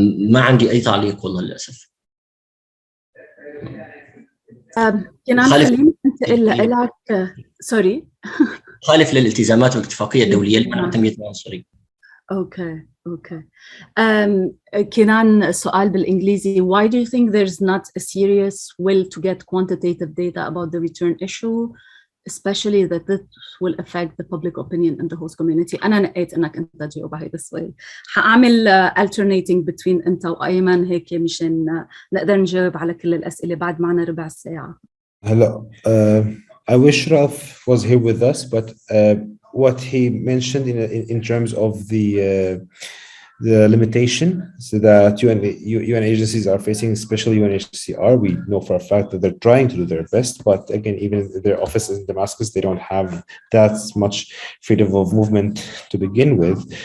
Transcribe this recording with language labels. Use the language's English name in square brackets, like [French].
[Arabic] ما عندي أي تعليق والله للأسف. كنان خليني أنتقل لك سوري خالف للالتزامات والاتفاقية الدولية لمنع التمييز العنصري. اوكي كنان سؤال بالإنجليزي. [English] Why do you think there's not a serious will to get quantitative data about the return issue, especially that this will affect the public opinion in the host community? [Arabic] أنا نقيت إنك أنت تجاوب على هذا السؤال. حأعمل [English] alternating between [Arabic] أنت وأيمن هيك مشان نقدر نجاوب على كل الأسئلة. بعد معنا ربع ساعة. [English] Hello. I wish Ralph was here with us, but what he mentioned in terms of the limitation so that UN agencies are facing, especially UNHCR, we know for a fact that they're trying to do their best, but again, even their offices in Damascus, they don't have that much freedom of movement to begin with.